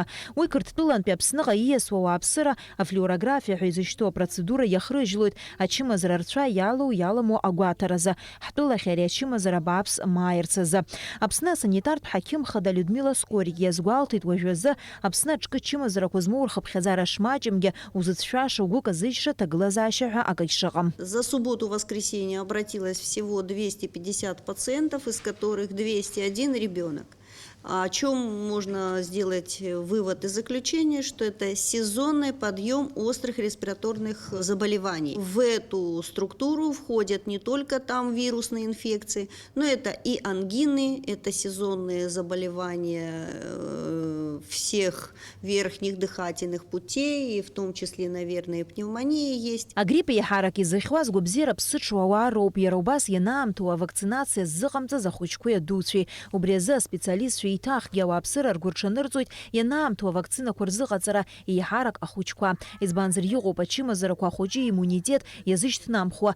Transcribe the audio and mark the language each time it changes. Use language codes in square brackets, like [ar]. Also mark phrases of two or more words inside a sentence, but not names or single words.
[ab] Уи Қырҭтәылантәи Аԥсныҟа ииасуа ауааԥсыра афлюорографиа ҳәа изышьҭоу апроцедура иахрыжьлоит ачымазара рцәа иалоу агәаҭаразы. Ҳтәылахь ари ачымазара бааԥс мааирц азы. Аԥсны асанитартә ҳақьым Хада Людмила Скорик иазгәалҭеит уажәазы Аԥсны аҿкы чымазарақәа змоу рхыԥхьаӡара шмаҷымгьы узыцәшәаша угәы казыжьша ҭагылазаашьа ҳәа акы ишыҟам. [ru] За субботу-воскресенье обратилось всего 250 пациентов, из которых 201 ребенок. О чем можно сделать вывод и заключение, что это сезонный подъем острых респираторных заболеваний. В эту структуру входят не только там вирусные инфекции, но это и ангины, это сезонные заболевания всех верхних дыхательных путей, и в том числе, наверное, пневмония есть. [ab] Агрипп иаҳарак изыхьуаз гәабзиара ԥсыҽуа ауаа роуп. Иара убас ианаамҭоу авакцинациа ззыҟамҵаз ахәыҷқәеи адуцәеи. Убри азы аспециалистцәа еиҭахгьы ауааԥсыра ргәы рҽанырҵоит ианаамҭоу авакцинақәа рзыҟаҵара еиҳарак ахәыҷқәа. Избанзар иҟоуп ачымазарақәа ахәыҷы иммунитет иазышьҭнамхуа.